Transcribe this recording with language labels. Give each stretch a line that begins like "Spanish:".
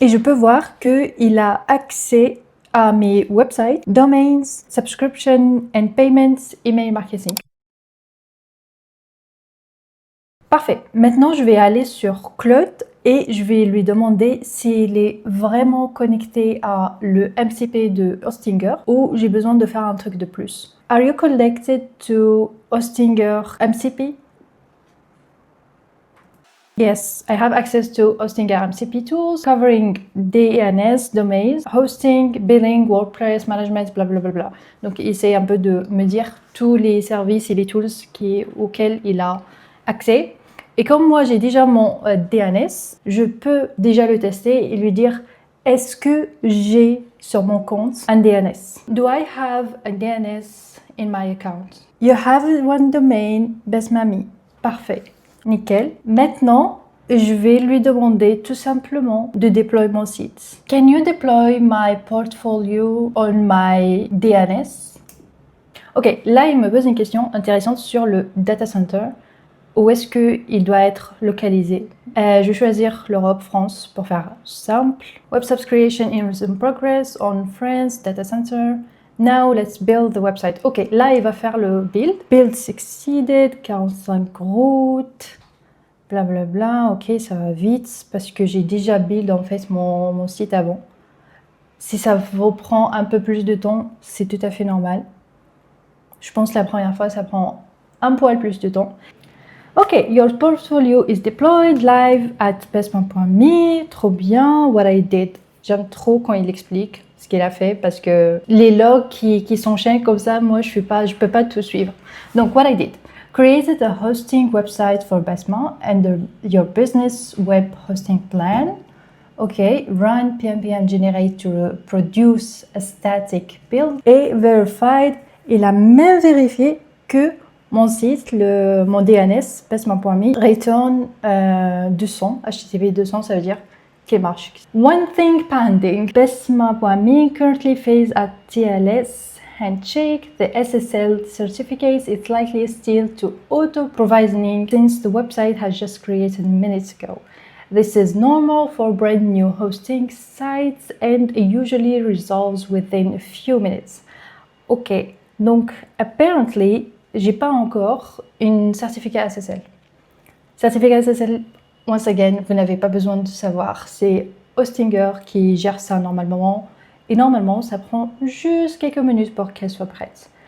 French: Et je peux voir qu'il a accès à mes
English: websites, domains, subscription and payments, email marketing.
French: Parfait. Maintenant, je vais aller sur Claude et je vais lui demander s'il est vraiment connecté à le MCP de Hostinger ou j'ai besoin de faire un truc de plus.
English: Are you connected to Hostinger MCP? Yes, I have access to Hostinger MCP tools covering DNS, domains, hosting, billing, WordPress, management, blablabla.
French: Donc, il essaie un peu de me dire tous les services et les tools auxquels il a accès. Et comme moi, j'ai déjà mon DNS, je peux déjà le tester et lui dire est-ce que j'ai sur mon compte un DNS?
English: Do I have a DNS in my account? You have one domain, Besmami.
French: Parfait. Nickel. Maintenant, je vais lui demander tout simplement de déployer mon site.
English: Can you deploy my portfolio on my DNS?
French: Ok, là il me pose une question intéressante sur le data center. Où est-ce qu'il doit être localisé? Je vais choisir l'Europe, France pour faire simple.
English: Web subscription is in progress on France data center. Now let's build the website.
French: Ok, là il va faire le build.
English: Build succeeded, 45 routes, blablabla.
French: Ok, ça va vite parce que j'ai déjà build en fait mon site avant. Si ça vous prend un peu plus de temps, c'est tout à fait normal. Je pense que la première fois, ça prend un poil plus de temps.
English: Ok, your portfolio is deployed live at besma.me.
French: Trop bien,
English: what I did.
French: J'aime trop quand il explique ce qu'il a fait parce que les logs qui s'enchaînent comme ça, moi je peux pas tout suivre.
English: Donc, what I did. Created a hosting website for Besma under your business web hosting plan. Ok, run pm generate to produce a static build.
French: Et verified, il a même vérifié que mon site, mon DNS, besma.me,
English: return 200, HTTP 200,
French: ça veut dire qu'il marche.
English: One thing pending, besma.me currently fails at TLS handshake. The SSL certificate is likely still to auto-provisioning since the website has just created minutes ago. This is normal for brand new hosting sites and usually resolves within a few minutes.
French: Ok, donc apparently, j'ai pas encore une certificat SSL. Certificat SSL,
English: once again,
French: vous n'avez pas besoin de savoir. C'est Hostinger qui gère ça normalement. Et normalement, ça prend juste quelques minutes pour qu'elle soit prête.